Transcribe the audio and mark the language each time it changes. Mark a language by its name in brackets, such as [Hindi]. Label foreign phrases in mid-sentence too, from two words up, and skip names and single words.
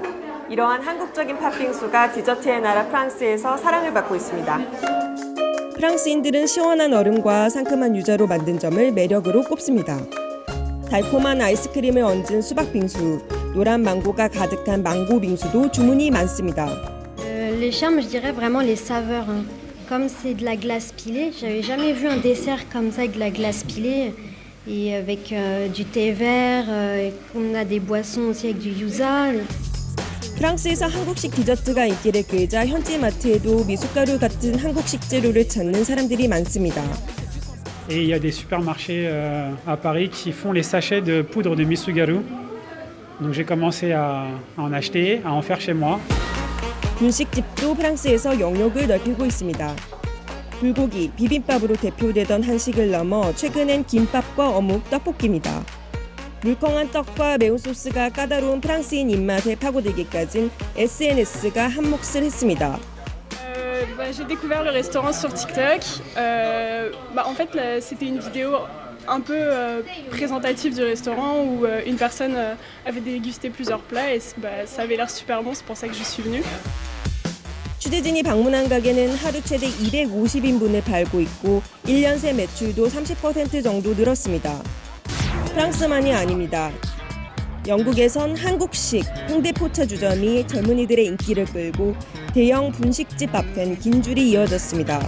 [Korean] 이러한 한국적인 팥빙수가 디저트의 나라 프랑스에서 사랑을 받고 있습니다. 프랑스인들은 시원한 얼음과 상큼한 유자로 만든 점을 매력으로 꼽습니다. 달콤한 아이스크림을 얹은 수박 빙수, 노란 망고가 가득한 망고 빙수도 주문이 많습니다. [French] Les charmes, je dirais vraiment les saveurs. Comme c'est de la glace pilée, j'avais jamais vu un dessert comme ça avec de la glace pilée et avec du thé vert. On a des boissons aussi avec du yuza. [Korean] 프랑스에서 한국식 디저트가 인기를 끌자 현지 마트에도 미숫가루 같은 한국식 재료를 찾는 사람들이 많습니다. [French] Et il y a des supermarchés à Paris qui font les sachets de poudre de misugaru. Donc j'ai commencé à en acheter, à en faire chez moi. [Korean] 분식집도 프랑스에서 영역을 넓히고 있습니다. 불고기, 비빔밥으로 대표되던 한식을 넘어 최근엔 김밥과 어묵, 떡볶이입니다. 물컹한 떡과 매운 소스가 까다로운 프랑스인 입맛에 파고들기까진 SNS가 한 몫을 했습니다. [French] J'ai découvert le restaurant sur TikTok. En fait, c'était une vidéo un peu présentative du restaurant où une personne avait dégusté plusieurs plats et ça avait l'air super bon, c'est pour ça que je suis venue. [Korean] 취재진이 방문한 가게는 하루 최대 250인분을 팔고 있고 1년 새 매출도 30% 정도 늘었습니다. 프랑스만이 아닙니다. 영국에선 한국식 홍대 포차주점이 젊은이들의 인기를 끌고 대형 분식집 앞엔 긴 줄이 이어졌습니다.